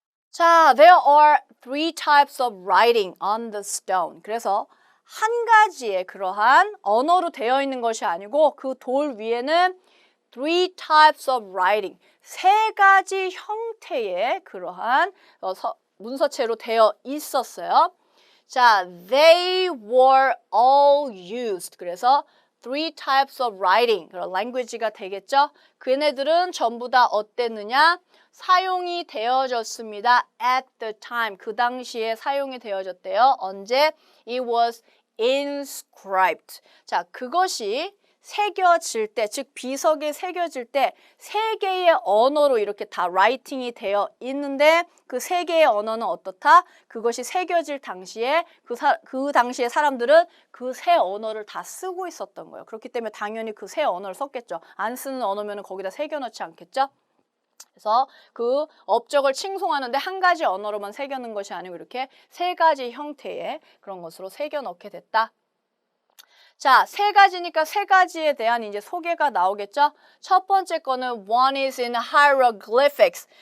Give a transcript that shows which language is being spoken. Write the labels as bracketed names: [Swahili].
[English] 자, there are three types of writing on the stone. [Korean] 그래서 한 가지의 그러한 언어로 되어 있는 것이 아니고 그 돌 위에는 [English] three types of writing, [Korean] 세 가지 형태의 그러한 문서체로 되어 있었어요. [English] 자, they were all used. [Korean] 그래서 [English] three types of writing, [Korean] 그런 language가 되겠죠. 그네들은 전부 다 어땠느냐? 사용이 되어졌습니다. [English] At the time, [Korean] 그 당시에 사용이 되어졌대요. 언제? [English] It was inscribed. [Korean] 자, 그것이 새겨질 때, 즉 비석에 새겨질 때 세 개의 언어로 이렇게 다 라이팅이 되어 있는데 그 세 개의 언어는 어떻다? 그것이 새겨질 당시에 그 당시에 사람들은 그 세 언어를 다 쓰고 있었던 거예요. 그렇기 때문에 당연히 그 세 언어를 썼겠죠. 안 쓰는 언어면 거기다 새겨넣지 않겠죠? 그래서 그 업적을 칭송하는데 한 가지 언어로만 새겨놓은 것이 아니고 이렇게 세 가지 형태의 그런 것으로 새겨넣게 됐다. 자, 세 가지니까 세 가지에 대한 이제 소개가 나오겠죠? 첫 번째 거는 [English] one is in hieroglyphics.